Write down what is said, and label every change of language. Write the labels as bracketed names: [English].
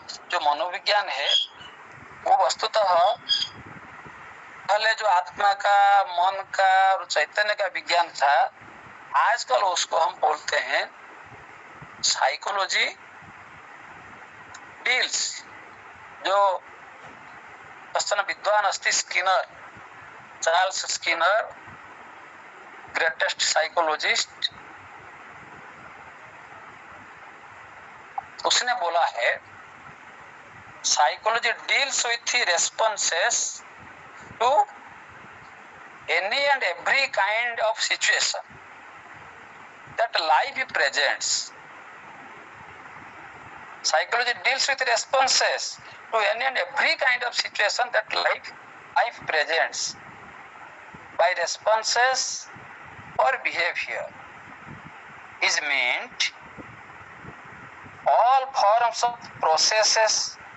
[Hindi] जो मनोविज्ञान है वो वस्तुतः पहले जो आत्मा का, मन का और चैतन्य का विज्ञान था, आजकल उसको हम बोलते हैं [English] Psychology deals. [Sanskrit] जो कश्चन विद्वान अस्ति [English] Skinner, Charles Skinner, greatest psychologist, [Hindi] उसने बोला है [English] Psychology deals with responses to any and every kind of situation that life presents. Psychology deals with responses to any and every kind of situation that life presents. By responses or behavior is meant all forms of processes,